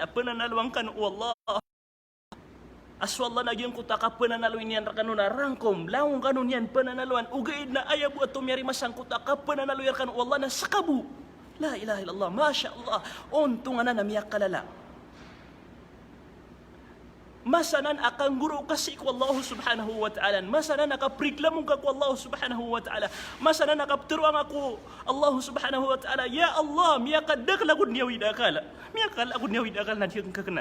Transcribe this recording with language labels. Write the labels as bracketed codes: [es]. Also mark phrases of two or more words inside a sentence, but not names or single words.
[mdh] Pananalawang kanu Allah. Aswallah nagyang kutaka pananaluin yan kanuna rangkom laung kanun yan pananaluan ugaid na ayabu at tumyari masang kutaka pananaluyan kanu Allah na sakabu. [ar] لا إله إلا الله ما شاء الله. [mdh] Untung na namiyak kalala. Masanan akang guru kasi ko [ar] الله سبحانه وتعالى. [mdh] Masanan nakapriklamong ka ko [ar] الله سبحانه وتعالى. [mdh] Masanan nakapturuang ako [ar] الله سبحانه وتعالى. يا الله, [mdh] miyakadak lagod niya widakala. Miyakal lagod niya widakala na diyang kakana.